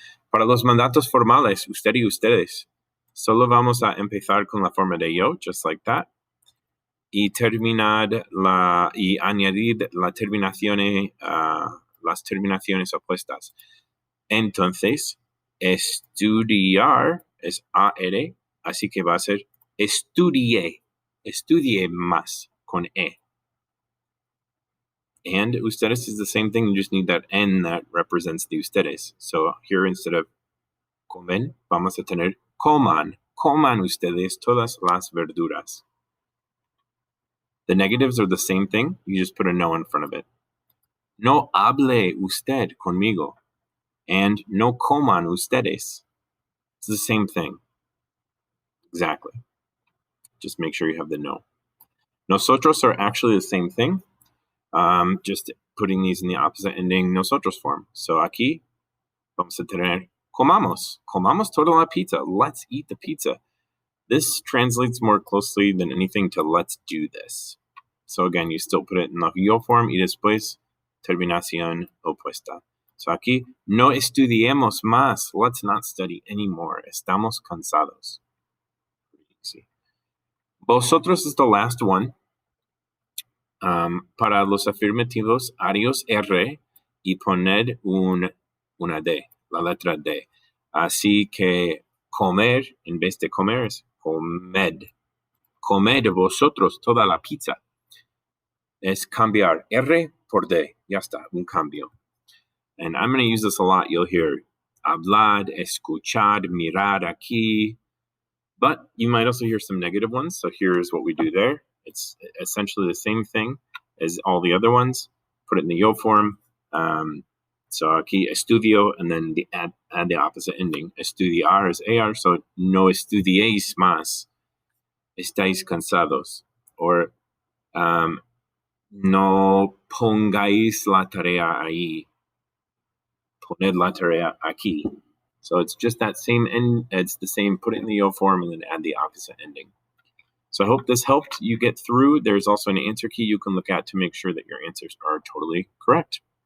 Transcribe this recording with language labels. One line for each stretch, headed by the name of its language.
Spanish: Para los mandatos formales, usted y ustedes, solo vamos a empezar con la forma de yo,
English: just like that,
Spanish: y añadir las terminaciones opuestas. Entonces, estudiar es AR, así que va a ser estudie más con E.
English: And ustedes is the same thing, you just need that N that represents the ustedes. So here instead of
Spanish: comen, vamos a tener coman ustedes todas las verduras.
English: The negatives are the same thing. You just put a no in front of it.
Spanish: No hable usted conmigo. And no coman ustedes.
English: It's the same thing. Exactly. Just make sure you have the no. Nosotros are actually the same thing. Just putting these in the opposite ending nosotros form.
Spanish: So aquí vamos a tener comamos. Comamos toda la pizza.
English: Let's eat the pizza. This translates more closely than anything to let's do this. So again, you still put it in the yo form
Spanish: y después terminación opuesta. So aquí, no estudiemos más.
English: Let's not study anymore.
Spanish: Estamos cansados.
English: Easy. Vosotros is the last one.
Spanish: Para los afirmativos, adiós R y poned una D, la letra D. Así que comer, en vez de comer, es comed. Comed vosotros toda la pizza. Es cambiar R por D. Ya está, un cambio.
English: And I'm going to use this a lot. You'll hear
Spanish: hablad, escuchad, mirad aquí.
English: But you might also hear some negative ones. So here's what we do there. It's essentially the same thing as all the other ones. Put it in the yo form. So
Spanish: aquí estudio,
English: and then add the opposite ending. Estudiar is AR, so
Spanish: no estudiéis más. Estáis cansados. Or no pongáis la tarea ahí. Poned la tarea aquí.
English: So it's just that same end. It's the same. Put it in the yo form and then add the opposite ending. So I hope this helped you get through. There's also an answer key you can look at to make sure that your answers are totally correct.